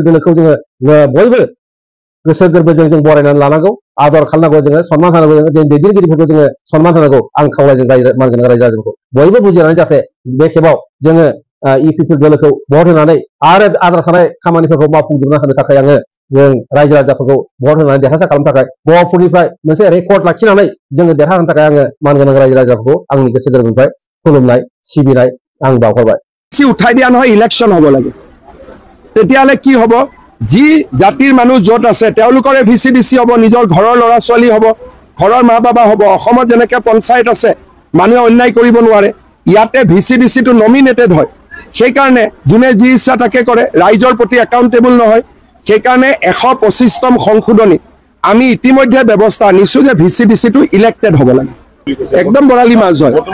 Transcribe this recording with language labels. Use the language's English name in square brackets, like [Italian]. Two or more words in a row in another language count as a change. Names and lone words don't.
[Bodo] दोलोखौ जोङो बयबो गोसो गोरबोजों जों बरायनानै लानांगौ आदर खालामनांगौ जोङो सनमान होनांगौ जों दैदेनगिरिफोरखौ जोङो सनमान होनांगौ आं खावलायदों मानगोनां रायजो राजाफोरखौ बयबो बुजिनानै जाहाथे बे खेबाव जोङो इ पिपल दोलोखौ भट होनानै आरो आद्रा थानाय खामानिफोरखौ मावफुंजोबनो हानो थाखाय आङो जों रायजो राजाफोरखौ भट होनानै देरहासार खालामनो थाखाय बवाफोरनिफ्राय मोनसे रेकर्ड लाखिनानै जोङो देरहाहोनो थाखाय आङो मानगोनां रायजो राजाफोरखौ आंनि गोसो गोरबोनिफ्राय खुलुमनाय सिबिनाय आं बावहरबाय [Assamese] उठाই দিয়া নহয় ইলেকশ্যন হ'ব লাগে তেতিয়াহ'লে কি হ'ব যি জাতিৰ মানুহ য'ত আছে তেওঁলোকৰে VCDC হ'ব নিজৰ ঘৰৰ ল'ৰা ছোৱালী হ'ব ঘৰৰ মা বাবা হ'ব অসমত যেনেকৈ পঞ্চায়ত আছে মানুহে অন্যায় কৰিব নোৱাৰে ইয়াতে VCDC টো নমিনেটেড হয় সেইকাৰণে যোনে যি ইচ্ছা তাকে কৰে ৰাইজৰ প্ৰতি একাউণ্টেবল নহয় সেইকাৰণে 125তম সংশোধনী আমি ইতিমধ্যে ব্যৱস্থা নিছোঁ যে VCDC টো ইলেক্টেড হ'ব লাগে একদম বৰালি মাছ হয়